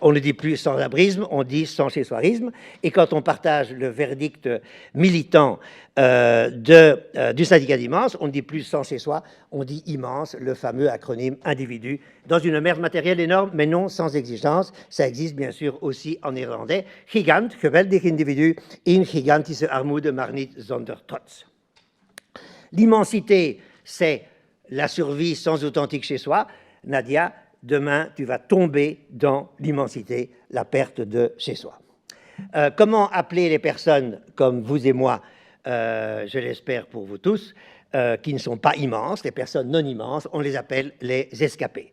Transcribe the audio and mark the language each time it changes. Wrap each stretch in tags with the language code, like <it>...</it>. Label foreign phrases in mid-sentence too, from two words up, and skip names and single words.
<fr>On ne dit plus sans-abrisme, on dit sans chez soirisme. Et quand on partage le verdict militant du syndicat d'Immense, on ne dit plus sans chez soi, on dit Immense, le fameux acronyme individu, dans une merde matérielle énorme, mais non sans exigence. Ça existe bien sûr aussi en néerlandais.</fr> <nl>Gigant, geweldig individu, in gigantische armoede, maar niet zonder trots.</nl> <fr>L'immensité, c'est la survie sans authentique chez soi. Nadia, demain, tu vas tomber dans l'immensité, la perte de chez soi. Comment appeler les personnes comme vous et moi, je l'espère pour vous tous, qui ne sont pas immenses, les personnes non immenses, on les appelle les escapés.</fr>